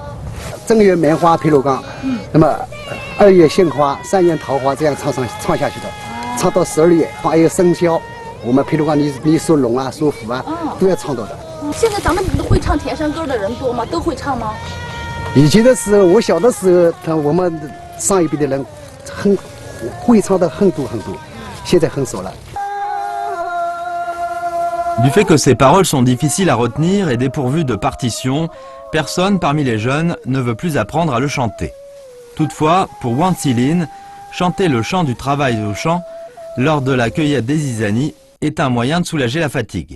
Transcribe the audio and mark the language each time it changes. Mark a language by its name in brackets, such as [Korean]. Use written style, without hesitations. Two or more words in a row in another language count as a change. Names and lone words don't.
[Chinese] 正月梅花披罗岗，那么2月杏花，3月桃花，这样唱下去的，唱到12月，还有生肖，我们披罗岗你属龙啊，属虎啊，都要唱到的。现在咱们会唱田山歌的人多吗？都会唱吗？以前的时候，我小的时候，我们上一辈的人会唱的很多，现在很少了。 [French] Du fait que ces paroles sont difficiles à retenir et dépourvues de partition, personne parmi les jeunes ne veut plus apprendre à le chanter. Toutefois, pour Wang Zilin, chanter le chant du travail au champ lors de la cueillette des zizanies est un moyen de soulager la fatigue.